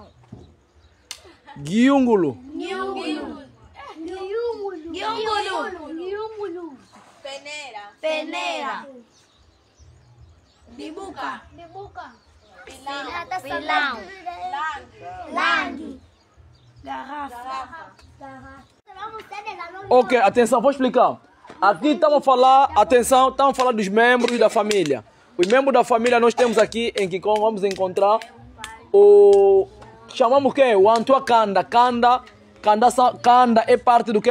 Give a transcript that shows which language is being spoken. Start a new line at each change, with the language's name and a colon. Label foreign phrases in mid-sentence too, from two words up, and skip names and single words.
Kongo: Guiúngulo.
Portuguese: Peneira. Bibuca. Pilão. Langue. Garrafa. Ok, atenção, vou explicar. Aqui estamos a falar, atenção, estamos a falar dos membros da família. Os membros da família nós temos aqui em Kikong, vamos encontrar o... Chamamos o quê? O
Kongo: Antua Kanda.
Portuguese: Kanda é parte do quê?